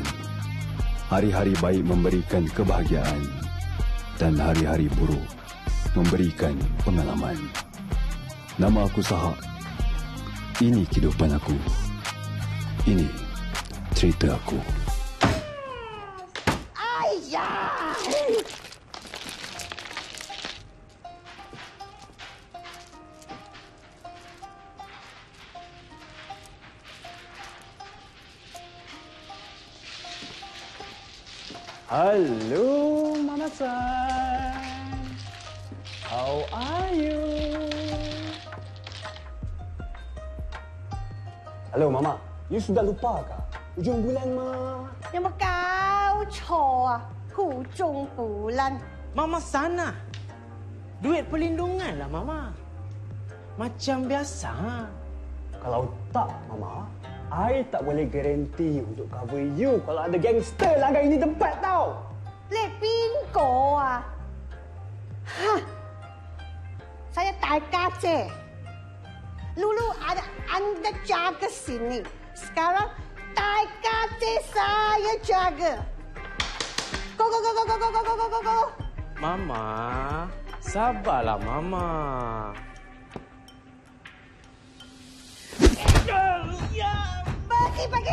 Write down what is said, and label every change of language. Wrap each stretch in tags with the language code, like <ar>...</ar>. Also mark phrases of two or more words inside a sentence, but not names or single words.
<ms>Hari-hari baik memberikan kebahagiaan dan hari-hari buruk memberikan pengalaman. Nama aku Sahak. Ini kehidupan aku. Ini cerita aku. Ayah!</ms> <en>Hello, Mama-san. How are you? Halo, Mama.</en> <ms>You sudah lupa kah? Hujung bulan, Ma.</ms> <yue>有冇搞錯啊？</yue> <ms>hujung bulan. Mama sana. Duit perlindungan lah, Mama. Macam biasa. Kalau tak, Mama, I tak boleh garanti untuk</ms> <en>cover you</en> <ms>kalau ada gangster langgar ini tempat tau.</ms> <yue>你係邊個啊？哈！</yue> <ms>Saya 大家姐 ，Lulu ada anda jaga sini. Sekarang 大家姐saya jaga. Kau go. Mama, sabarlah Mama. Pergi.</ms>